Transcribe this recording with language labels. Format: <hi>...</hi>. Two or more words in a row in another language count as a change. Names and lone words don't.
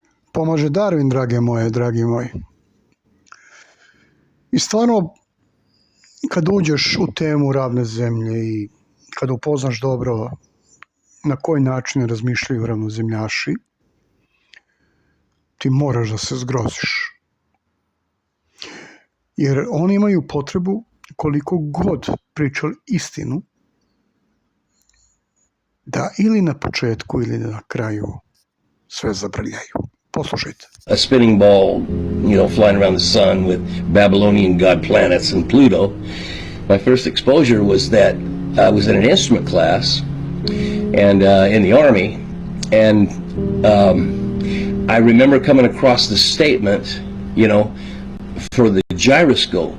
<sr>Pomaže Darwin, dragi moji. I stvarno, kad uđeš u temu ravne zemlje i kad upoznaš dobro na koji način razmišljaju ravnozemljaši, ti moraš da se zgroziš. Jer oni imaju potrebu, koliko god pričali istinu, da ili na početku ili na kraju sve zabrljaju. Poslušajte.</sr> <en>A spinning ball, flying around the sun with Babylonian god planets and Pluto. My first exposure was that I was in an instrument class and in the Army, and I remember coming across the statement, for the gyroscope.</en>